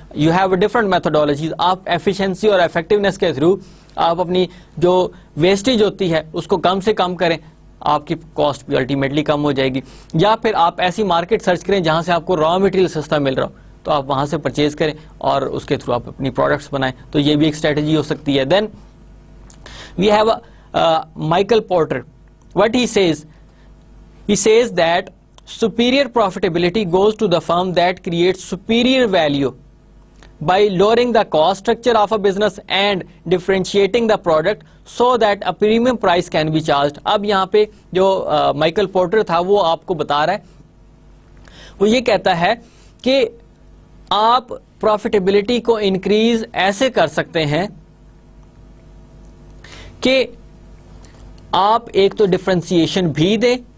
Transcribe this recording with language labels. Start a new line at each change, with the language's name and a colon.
English: you have different methodologies,
Urdu: آپ efficiency اور effectiveness کے تھرو آپ اپنی جو ویسٹیج ہوتی ہے اس کو کم سے کم کریں, آپ کی کاسٹ بھی الٹیمیٹلی کم ہو جائے گی. یا پھر آپ ایسی مارکیٹ سرچ کریں جہاں سے آپ کو را مٹیریل سستا مل رہا ہو, تو آپ وہاں سے پرچیز کریں اور اس کے تھرو آپ اپنی پروڈکٹس بنائیں, تو یہ بھی ایک اسٹریٹجی ہو سکتی ہے.
English: Then we have Michael Porter, what he says that superior profitability goes to the firm that creates superior value by lowering the cost structure of a business and differentiating the product so that a premium price can be charged.
Urdu: اب یہاں پہ جو Michael porter تھا وہ آپ کو بتا رہا ہے, وہ یہ کہتا ہے کہ آپ پروفیٹیبلٹی کو انکریز ایسے کر سکتے ہیں کہ آپ ایک تو ڈفرینسیشن بھی دیں,